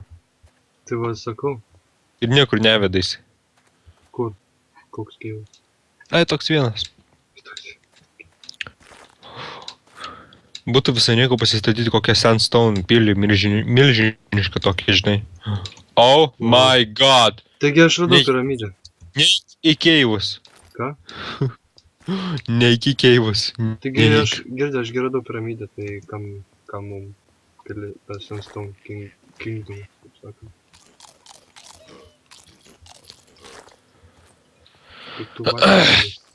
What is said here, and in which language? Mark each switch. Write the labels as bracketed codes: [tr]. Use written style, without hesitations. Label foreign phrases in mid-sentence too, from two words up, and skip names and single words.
[lt] Tai va, sakau, Ir niekur nevedais. kur? Koks gyvas? Ai, toks vienas. Būtų visai nieko pasistatyti kokią Sandstone pilį milžinišką tokį, žinai. [en] Oh my god! [lt] Taigi aš radau Ne- piramidę. Ne į keivus. Ką? Ne iki keivus. Taigi aš girdžiu, aš gi radau piramidę, tai kam mum pili Sandstone Kingdom, kaip sakant. Kaip tu vaikštai?